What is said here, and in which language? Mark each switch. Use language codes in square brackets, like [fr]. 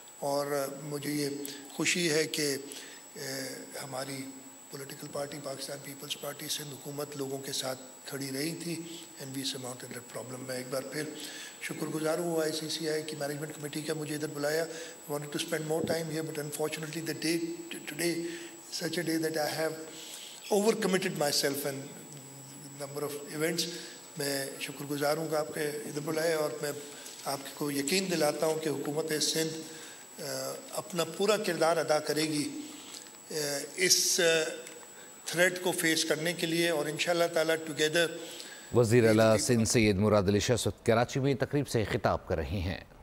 [ur] اور مجھے یہ خوشی ہے کہ ہماری political party Pakistan Peoples party Sindh حکومت لوگوں کے ساتھ کھڑی رہی تھی [en] And we surmounted that problem. [ur] میں ایک بار پھر شکر گزار ہوں ICCI کی مینجمنٹ کمیٹی کا مجھے ادھر بلایا. [en] Wanted to spend more time here but unfortunately the day today such a day that I have overcommitted myself and number of events. [ur] میں شکر گزار ہوں کہ آپ کے ادھر بلائے اور میں آپ کو یقین دلاتا ہوں کہ حکومت سندھ اپنا پورا کردار ادا کرے گی اس تھریٹ کو فیس کرنے کے لیے. اور انشاءاللہ تعالیٰ ٹوگیدر. وزیر اعلیٰ سندھ سید مراد علی شاہ کراچی میں تقریب سے خطاب کر رہے ہیں.